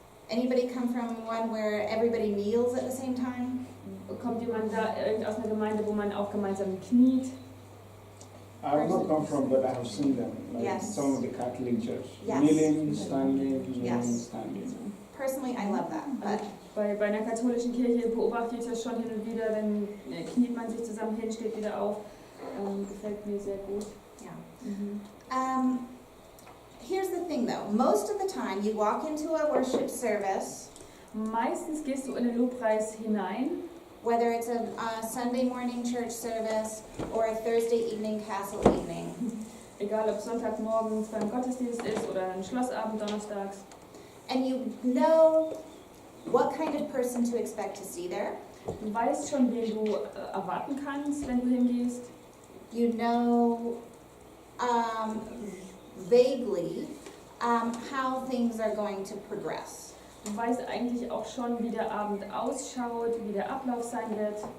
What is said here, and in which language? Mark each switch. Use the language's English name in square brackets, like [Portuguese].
[English] Anybody come from one where everybody kneels at the same time? [German] Kommt jemand da aus einer Gemeinde, wo man auch gemeinsam kniet? [English] I have not come from, but I have seen them. Like Yes. some of the Catholic Church. Yes. Kneeling, standing, kneeling, Yes. standing. Personally, I love that, but [German] Bei einer katholischen Kirche beobachte ich das schon hin und wieder, dann kniet man sich zusammen hin, steht wieder auf. Gefällt mir sehr gut. [English] yeah. Here's the thing though, most of the time you walk into a worship service, [German] Meistens gehst du in den Lobpreis hinein, [English] whether it's a Sunday morning church service or a Thursday evening castle evening, [German] egal ob Sonntagmorgens beim Gottesdienst ist oder ein Schlossabend donnerstags. [English] and you know what kind of person to expect to see there. [German] Du weißt schon, wen du erwarten kannst, wenn du hingehst. [English] You know vaguely how things are going to progress. [German] Du weißt eigentlich auch schon, wie der Abend ausschaut, wie der Ablauf sein wird.